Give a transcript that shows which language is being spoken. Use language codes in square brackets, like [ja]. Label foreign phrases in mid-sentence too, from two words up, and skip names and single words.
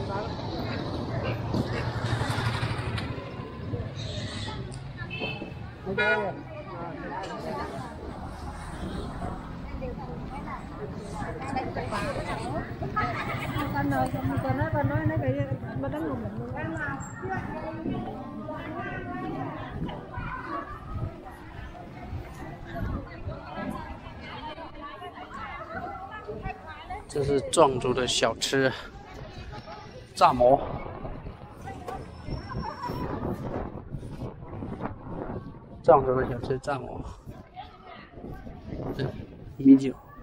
[vi] Ok rồi. Con nói nó bị nó đánh lùm mình luôn. À. [zh] 这是壮族的小吃，炸馍。壮族的小吃炸馍，对，米酒。